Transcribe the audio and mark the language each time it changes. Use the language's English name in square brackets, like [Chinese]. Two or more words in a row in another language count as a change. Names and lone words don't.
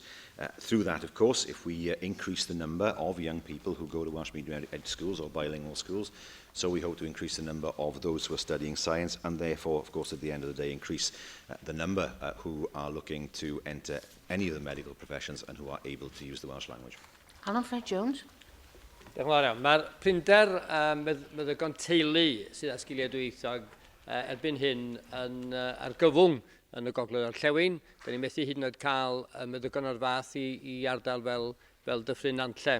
[English] Through that, of course, if we increase the number of young people who go to Welsh medium schools or bilingual schools, so we hope to increase the number of those who are studying science, and therefore, of course, at the end of the day, increase the number who are looking to enter any of the medical professions and who are able to use the Welsh language. Alan Fred Jones. [Welsh] Diolch yn fawr iawn. Mae'r prinder meddygon teulu sydd â sgiliau dwyieithog erbyn hyn yn argyfwng yn y gogledd orllewin. Da ni'n methu hyd yn oed cael meddygon o'r fath i ardal fel Dyffryn Nantlle.